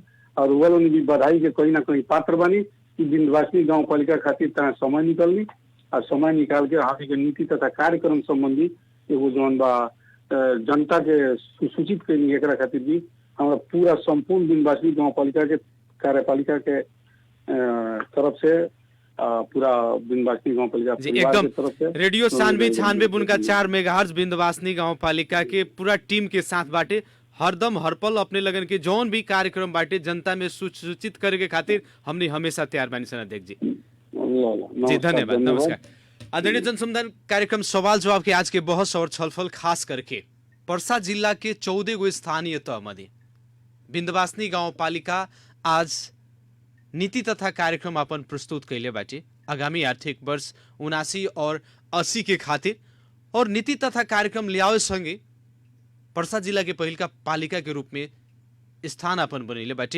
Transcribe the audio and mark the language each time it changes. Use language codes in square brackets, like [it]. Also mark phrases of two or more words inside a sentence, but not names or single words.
[bho] और रुआ लोग भी बधाई के कहीं ना कहीं पात्र बनी कि विंध्यवासिनी गांव पालिका खातिर तरह समय निकलनी और समय निकाल के हम के नीति तथा कार्यक्रम संबंधी एगो जौन बा जनता के सुसूचित करनी, एकरा खातिर भी हमारा पूरा संपूर्ण विंध्यवासिनी गांव पालिका के कार्यपालिका के तरफ से पूरा विंध्यवासिनी गांव पालिका जी परिवार एकदम के तरफ से रेडियो 96.4 मेगाहर्ट्ज विंध्यवासिनी गांव पालिका के पूरा टीम के साथ बाटे, हरदम हर पल अपने लगन के जौन भी कार्यक्रम बाटे जनता में सूचित करे के खातिर हमने हमेशा तैयार बानी सन। अध्यक्ष जी जी धन्यवाद, नमस्कार। आदरणीय जनसमुदाय, कार्यक्रम सवाल जवाब के आज के बहस और छलफल खास करके पर्सा जिला के 14 गो स्थानीय तह मध्ये विंध्यवासिनी गांव पालिका आज नीति तथा कार्यक्रम अपन प्रस्तुत कैले बाटे आगामी आर्थिक वर्ष 79 और 80 के खातिर, और नीति तथा कार्यक्रम लियावे संगे पर्सा जिला के पहिल का पालिका के रूप में स्थान अपन बनैले बाटे।